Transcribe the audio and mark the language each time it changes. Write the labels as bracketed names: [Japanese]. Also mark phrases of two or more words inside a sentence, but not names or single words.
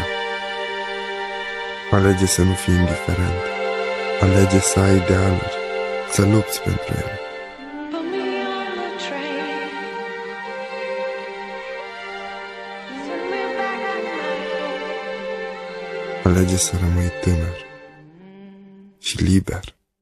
[Romanian] Alege să nu fii indiferent. Alege să ai idealuri, să lupți pentru ele. [English] Put me on the train. Send me back at night. [Romanian] Alege să rămâi tânăr și liber.